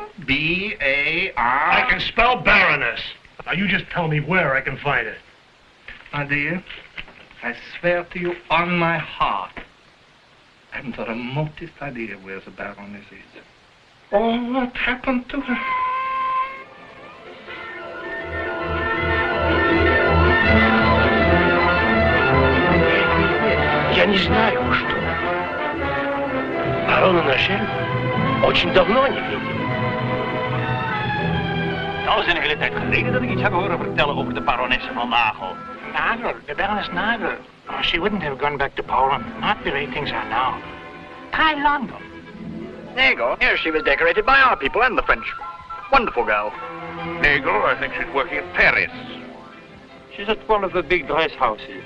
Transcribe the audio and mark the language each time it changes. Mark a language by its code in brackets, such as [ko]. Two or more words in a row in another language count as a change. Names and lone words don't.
[en] B-A-R... I can spell Baroness. Now, you just tell me where I can find it. My dear, I swear to you on my heart, I haven't the remotest idea where the Baroness is. Oh, what happened to her? [ru] Я не знаю, что. Барона Нашель очень давно не видел. [nl] Dat is een hele tijd geleden dat ik iets heb horen vertellen over de baronesse van Nagel. [en] Nagel, the Baroness Nagel. Oh, she wouldn't have gone back to Poland. Not the way things are now. Try London. There you go. Here she was decorated by our people and the French. Wonderful girl. Nagel, I think she's working at Paris. She's at one of the big dress houses.